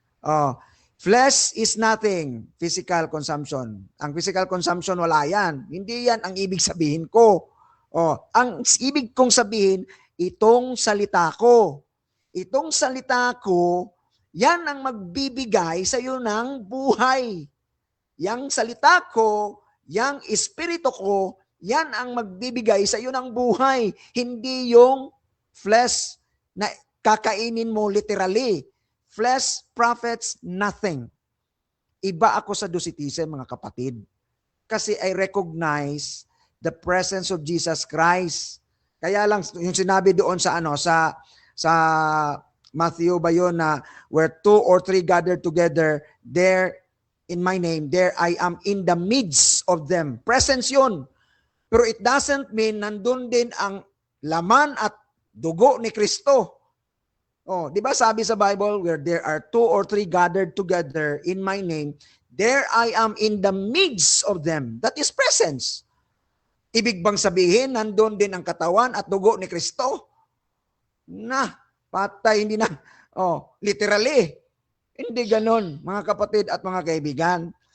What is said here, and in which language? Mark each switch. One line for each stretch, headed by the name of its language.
English: Oh, flesh is nothing, physical consumption.
Filipino: Ang physical consumption, wala yan. Hindi yan ang ibig sabihin ko. Oh, ang ibig kong sabihin, itong salita ko. Itong salita ko, yan ang magbibigay sa iyo ng buhay. Yang salita ko, yang espiritu ko, yan ang magbibigay sa iyo ng buhay. Hindi yung flesh na kakainin mo literally.
English: Flesh profits nothing.
Filipino: Iba ako sa Docetizen, mga kapatid.
English: Kasi I recognize the presence of Jesus Christ.
Filipino: Kaya lang yung sinabi doon sa sa Matthew ba yun na
English: where 2 or 3 gathered together, there in my name, there I am in the midst of them.
Filipino: Presence yun. Pero
English: it doesn't mean
Filipino: nandun din ang laman at dugo ni Kristo.
English: Oh,
Filipino: 'di ba sabi sa Bible,
English: where there are 2 or 3 gathered together in my name, there I am in the midst of them. That is presence.
Filipino: Ibig bang sabihin nandun din ang katawan at dugo ni Kristo? Na, patay, hindi na. Oh, literally. Hindi ganon, mga kapatid at mga kaibigan.